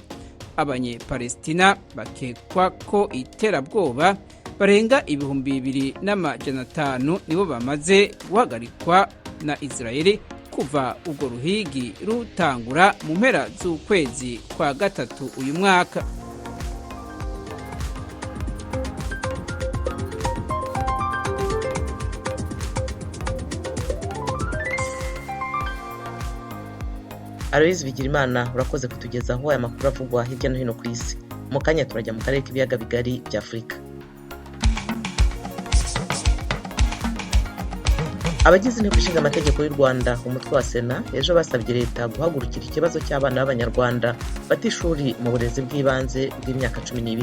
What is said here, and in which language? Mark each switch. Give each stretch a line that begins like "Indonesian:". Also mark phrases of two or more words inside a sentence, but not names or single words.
Rundi: Abanyepalestina bakekwa ko iterabwoba barenga 2,500 nibo bamaze guhagarikwa na Israeli kuva ubwo ruhigi rutangura mu mpera z'ukwezi kwa gatatu uyu mwaka.
Kinyarwanda: Aloys Bigirimana urakoze kutugezaho aya makuru avugwa hirya no hino ku isi. Mu kanya turajya mu karere k'ibiyaga bigari bya Afurika. Abagize inteko ishinga amategeko y'u Rwanda umutwe wa Sena ejo basabye leta guhagurukira ikibazo cy'abana b'abanyarwanda batishuri mu burezi bw'ibanze bw'imyaka 12.